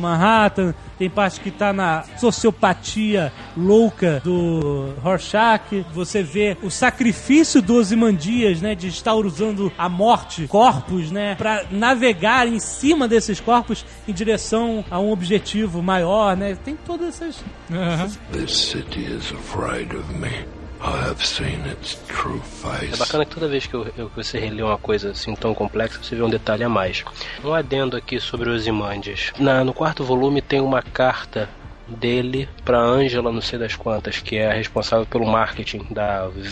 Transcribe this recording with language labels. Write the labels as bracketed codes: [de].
[pt] Manhattan, tem parte que tá na sociopatia louca do Rorschach, você vê o sacrifício do Ozymandias, né, de estar usando a morte, corpo, né, para navegar em cima desses corpos em direção a um objetivo maior, né? Tem todas essas. [en] This city is afraid of me. I have seen its true face. [pt] É bacana que toda vez que você relê uma coisa assim tão complexa, você vê um detalhe a mais. Um adendo aqui sobre os Ozymandias. No quarto volume tem uma carta dele pra Angela, não sei das quantas, que é a responsável pelo marketing da